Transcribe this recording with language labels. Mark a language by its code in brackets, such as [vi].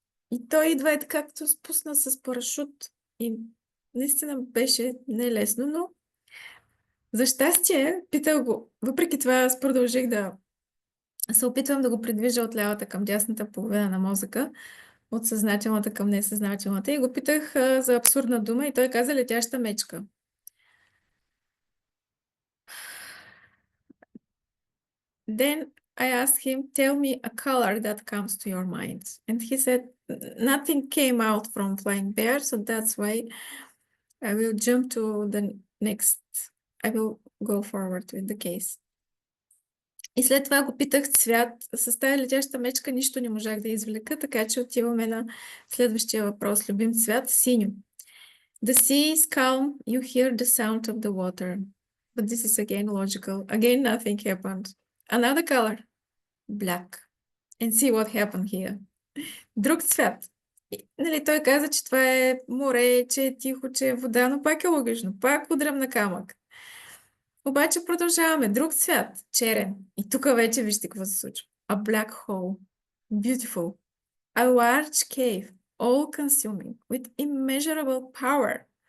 [bg] И той идва е както спусна с парашут. И наистина беше нелесно, но за щастие, питах го. Въпреки това, аз продължих да се опитвам да го придвижа от лявата към дясната половина на мозъка, от съзнателната към несъзнателната. И го питах за абсурдна дума и той каза летяща мечка. [en] Then I asked him, tell me a color that comes to your mind. And he said, nothing came out from flying bear, so that's why I will jump to the next. I will go forward with the case. [bg] И след това го питах цвят. С тази летяща мечка нищо не можах да извлека, така че отиваме на следващия въпрос. Любим цвят – синьо. [en] The sea is calm, you hear the sound of the water. But this is again logical. Again, nothing happened. Another color – black. And see what happened here. [bg] Друг цвят. И, нали, той каза, че това е море, че е тихо, че е вода, но пак е логично. Пак удрям на камък. Обаче продължаваме. Друг цвят. Черен. И тук вече вижте какво се случва. [en] A black hole. Beautiful. A large cave, all-consuming, with immeasurable power.